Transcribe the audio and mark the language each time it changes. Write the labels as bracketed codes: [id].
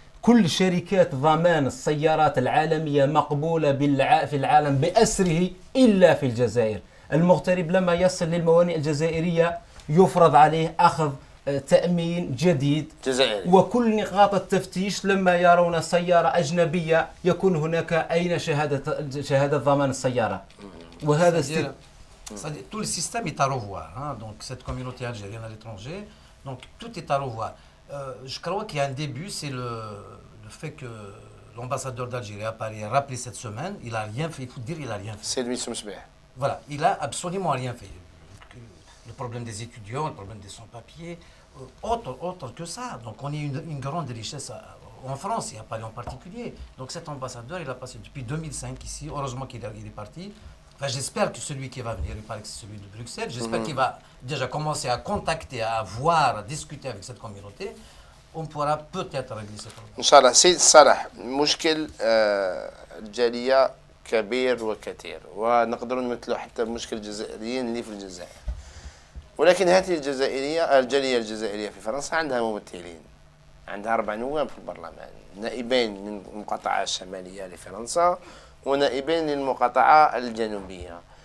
[ar] كل شركات ضمان السيارات العالمية مقبولة في العالم بأسره إلا في الجزائر. المغترب لما يصل للموانئ الجزائرية يفرض عليه أخذ تأمين جديد جزائري. وكل نقاط التفتيش لما يرون سيارة أجنبية يكون هناك أين شهادة ضمان السيارة. وهذا [fr] C'est-à-dire, tout le système est à revoir. Hein, donc, cette communauté algérienne à l'étranger, donc tout est à revoir. Je crois qu'il y a un début, c'est le fait que l'ambassadeur d'Algérie à Paris a rappelé cette semaine, il n'a rien fait. Il faut dire qu'il n'a rien fait. C'est lui Soumsbeh. Voilà, il n'a absolument rien fait. Le problème des étudiants, le problème des sans-papiers, autre que ça. Donc, on est une grande richesse en France et à Paris en particulier. Donc, cet ambassadeur, il a passé depuis 2005 ici. Heureusement qu'il est parti. Enfin, j'espère que celui qui va venir, il paraît que c'est celui de Bruxelles, j'espère qu'il va déjà commencer à contacter, à voir, à discuter avec cette communauté. On pourra peut-être régler ce problème. [ar] إن شاء الله. سيد صالح، مشكل الجالية كبير وكثير، ونقدر نمثله حتى بمشكل الجزائريين اللي في الجزائر. ولكن هذه الجالية الجزائرية في فرنسا عندها ممثلين، عندها 4 نواب في البرلمان، نائبين من المقاطعة الشمالية لفرنسا ونائبين للمقاطعة الجنوبية.